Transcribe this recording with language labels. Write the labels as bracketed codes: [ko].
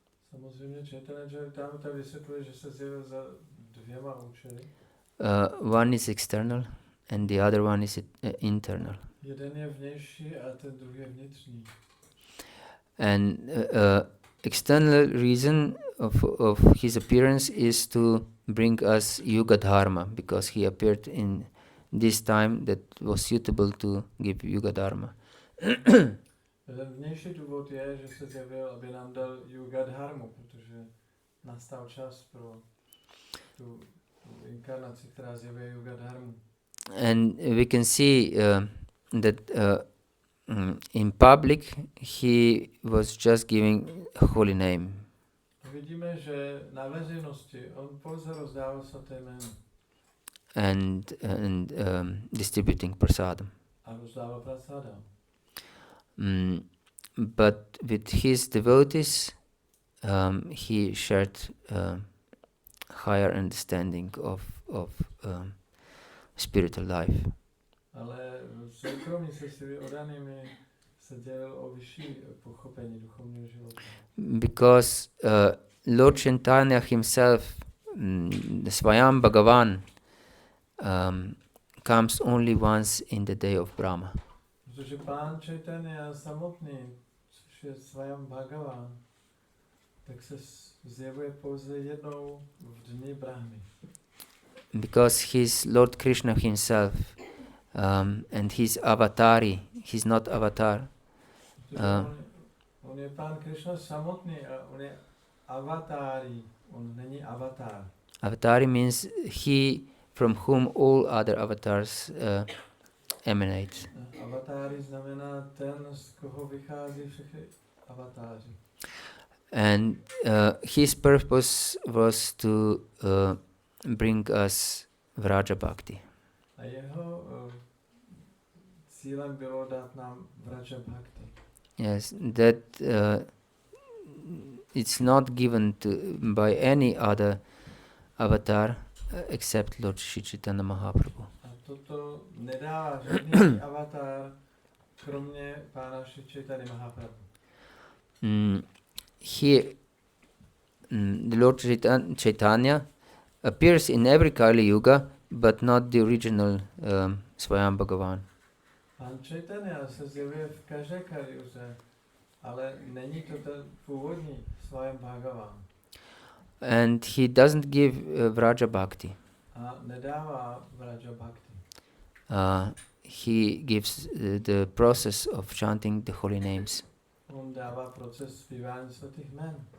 [cs] Samozřejmě Chaitanya Charitamrita vysvětluje, že se zjevil za dvěma účely. [en] One is external and the other one is internal. [cs] Jeden je vnější a ten druhý je vnitřní. [en] And external reason of his appearance is to bring us Yoga-dharma, because he appeared in this time that was suitable to give Yoga-dharma. [cs] Ten vnější důvod je, že se zjevil, aby nám dal Yoga-dharmu, protože nastal čas pro tu inkarnaci, která zjevuje Yoga-dharmu. [en] And we can see that in public he was just giving a holy name. [cs] Vidíme, že na veřejnosti on pouze rozdával svaté jméno. [en] And distributing prasadam. [cs] A rozdával prasadam. [en] But with his devotees, he shared higher understanding of spiritual life. [cs] Ale soukromí se svými oddanými se dělil o vyšší pochopení duchovního života. [en] Because Lord Chaitanya himself, the Swayam Bhagavan, comes only once in the day of Brahma. [cs] Protože Pán Chaitanya samotný, což je Swayam Bhagavan, tak se zjevuje pouze jednou v dni Brahmy. [en] Because he's Lord Krishna himself, and he's avatari, he's not avatar. [cs] On je Pán Krishna samotný a on je avatári, on není avatar. [en] Avatari means he from whom all other avatars emanate. [cs] Avatári znamená ten, z koho vychází všechny avatáři. [en] And his purpose was to bring us Vraja Bhakti. [cs] A jeho cílem bylo dát nám Vraja Bhakti. [en] Yes, that it's not given to by any other avatar except Lord Sri Chaitanya Mahaprabhu. [cs] A toto nedává žádný avatar, kromě Pána Sri Chaitanya Mahaprabhu. [en] Here, the Lord Chaitanya appears in every Kali Yuga, but not the original Swayam Bhagavan. [cs] Pán Chaitanya se zjevuje v každé kaliuze, ale není to ten původní Swayam Bhagavan. [en] And he doesn't give Vraja Bhakti. [cs] A nedává Vraja Bhakti. [en] He gives the process of chanting the holy names. [cs] On dává proces zpívání svatých jmen.